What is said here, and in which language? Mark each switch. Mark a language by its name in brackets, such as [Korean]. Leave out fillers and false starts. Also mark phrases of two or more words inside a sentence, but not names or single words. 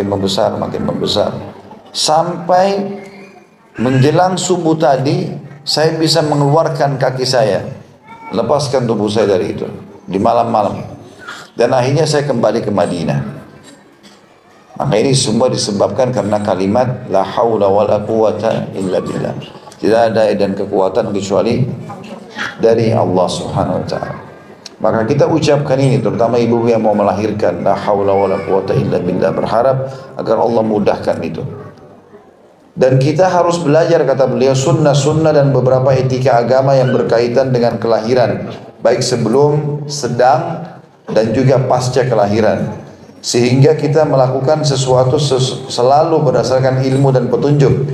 [Indonesian] Sampai menjelang subuh tadi, saya bisa mengeluarkan kaki saya, lepaskan tubuh saya dari itu di malam-malam. Dan akhirnya saya kembali ke Madinah." Maka ini semua disebabkan karena kalimat [Arabic] لا حول ولا قوة إلا بالله. [Indonesian] Tidak ada dan kekuatan kecuali dari Allah [Arabic] سبحانه وتعالى. [Indonesian] Maka kita ucapkan ini, terutama ibu yang mau melahirkan, [Arabic] لا حول ولا قوة إلا بالله, [Indonesian] berharap agar Allah mudahkan itu. Dan kita harus belajar, kata beliau, sunnah-sunnah dan beberapa etika agama yang berkaitan dengan kelahiran, baik sebelum, sedang, dan juga pasca kelahiran. Sehingga kita melakukan sesuatu selalu berdasarkan ilmu dan petunjuk.